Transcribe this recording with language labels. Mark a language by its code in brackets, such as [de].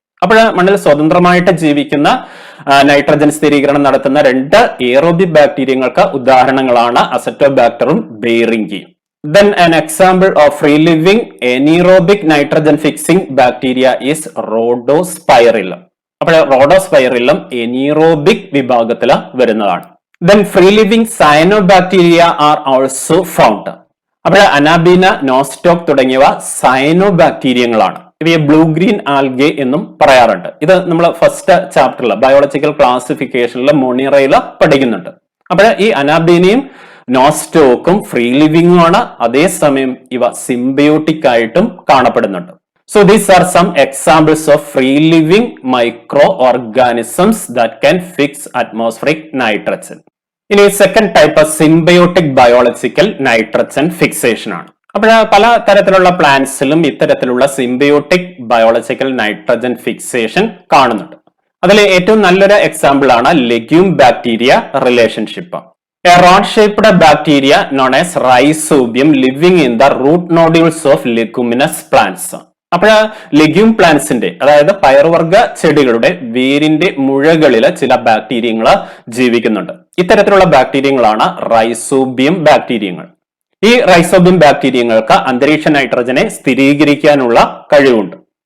[ml] അപ്പോൾ മണ്ണിൽ സ്വതന്ത്രമായിട്ട് ജീവിക്കുന്ന നൈട്രജൻ സ്ഥിരീകരണം നടത്തുന്ന രണ്ട് എയറോബിക് ബാക്ടീരിയങ്ങൾക്ക് ഉദാഹരണങ്ങളാണ് അസറ്റോബാക്ടറും ബെയറിംഗിയും. [en] Then an example of free living anaerobic nitrogen fixing bacteria is Rhodospirillum. [ml] അപ്പോൾ റോഡോസ്പൈറില്ലം എനീറോബിക് വിഭാഗത്തിൽ വരുന്നതാണ്. [en] Then free living cyanobacteria are also found. [ml] അപ്പോൾ അനാബീന, നോസ്റ്റോക്ക് തുടങ്ങിയവ സയനോബാക്ടീരിയങ്ങളാണ്. ഇവയെ ബ്ലൂ ഗ്രീൻ ആൽഗെ എന്നും പറയാറുണ്ട്. ഇത് നമ്മൾ ഫസ്റ്റ് ചാപ്റ്ററിൽ ബയോളജിക്കൽ ക്ലാസിഫിക്കേഷനിൽ മൊണിറയിൽ പഠിക്കുന്നുണ്ട്. അപ്പോൾ ഈ അനാബീനയും നോസ്റ്റോക്കും ഫ്രീ ലിവിംഗും ആണ്. അതേസമയം ഇവ സിംബയോട്ടിക് ആയിട്ടും കാണപ്പെടുന്നുണ്ട്. [en] So these are some examples of free living micro organisms that can fix atmospheric nitrogen. [ml] ഇനി second type symbiotic biological nitrogen fixation ആണ്. അപ്പോൾ പല തരത്തിലുള്ള പ്ലാന്റ്സിലും ഇത്തരത്തിലുള്ള സിംബയോട്ടിക് ബയോളജിക്കൽ നൈട്രജൻ ഫിക്സേഷൻ കാണുന്നുണ്ട്. അതിൽ ഏറ്റവും നല്ലൊരു എക്സാമ്പിൾ ആണ് legume bacteria relationship. [en] A rod-shaped bacteria known as Rhizobium living in the root nodules of leguminous plants. [ml] അപ്പോൾ ലെഗ്യൂം പ്ലാന്റ്സിന്റെ, അതായത് പയറുവർഗ ചെടികളുടെ വേരിന്റെ മുഴകളില് ചില ബാക്ടീരിയങ്ങൾ ജീവിക്കുന്നുണ്ട്. ഇത്തരത്തിലുള്ള ബാക്ടീരിയങ്ങളാണ് റൈസോബിയം ബാക്ടീരിയങ്ങൾ. ഈ റൈസോബിയം ബാക്ടീരിയങ്ങൾക്ക് അന്തരീക്ഷ നൈട്രജനെ സ്ഥിരീകരിക്കാനുള്ള കഴിവുണ്ട്.